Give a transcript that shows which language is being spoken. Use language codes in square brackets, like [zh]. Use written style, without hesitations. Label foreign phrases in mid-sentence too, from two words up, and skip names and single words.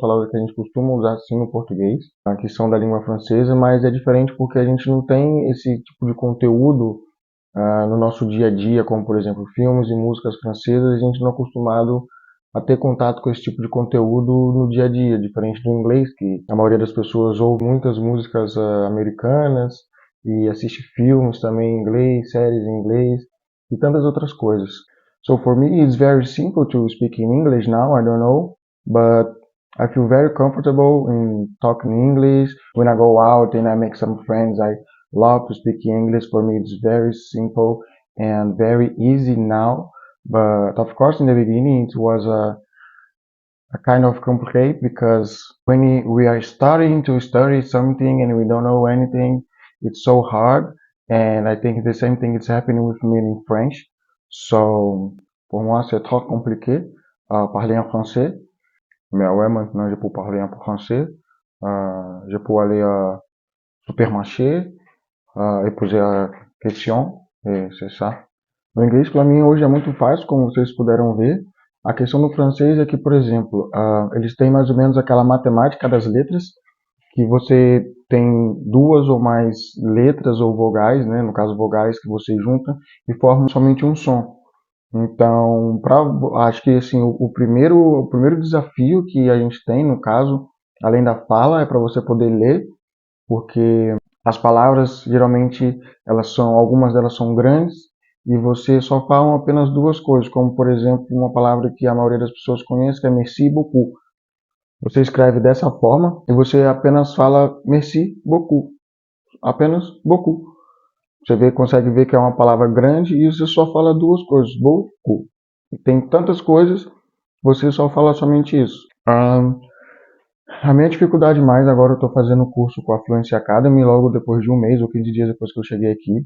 [pt] palavras que a gente costuma usar sim no português, que são da língua francesa, mas é diferente porque a gente não tem esse tipo de conteúdo no nosso dia a dia, como por exemplo filmes e músicas francesas, a gente não é acostumado a ter contato com esse tipo de conteúdo no dia a dia, diferente do inglês, que a maioria das pessoas ouve muitas músicas americanas e assiste filmes também em inglês, séries em inglês e tantas outras coisas. [en] So for me, it's very simple to speak in English now. I don't know, but I feel very comfortable in talking English. When I go out and I make some friends, I love to speak English. For me, it's very simple and very easy now. But of course, in the beginning, it was a kind of complicated because when we are starting to study something and we don't know anything, it's so hard. And I think the same thing is happening with me in French. So, [fr] pour moi, c'est trop compliqué parler en français. Mais ouais, maintenant, je peux parler en français. Je peux aller au supermarché et poser a question. Et c'est ça. [pt] O inglês, para mim, hoje é muito fácil, como vocês puderam ver. A questão do francês é que, por exemplo, eles têm mais ou menos aquela matemática das letras, que você tem duas ou mais letras ou vogais, né? No caso, vogais que você junta e formam somente um som. Então, acho que assim, o primeiro desafio que a gente tem, no caso, além da fala, é para você poder ler, porque as palavras geralmente algumas delas são grandes e você só fala apenas duas coisas, como por exemplo uma palavra que a maioria das pessoas conhece, que é [fr] merci beaucoup. [pt] Você escreve dessa forma e você apenas fala [fr] merci beaucoup, [pt] apenas beaucoup. Consegue ver que é uma palavra grande e você só fala duas coisas, beaucoup. E tem tantas coisas, você só fala somente isso. A minha dificuldade mais agora, eu estou fazendo o curso com a Fluency Academy logo depois de um mês ou 15 dias depois que eu cheguei aqui.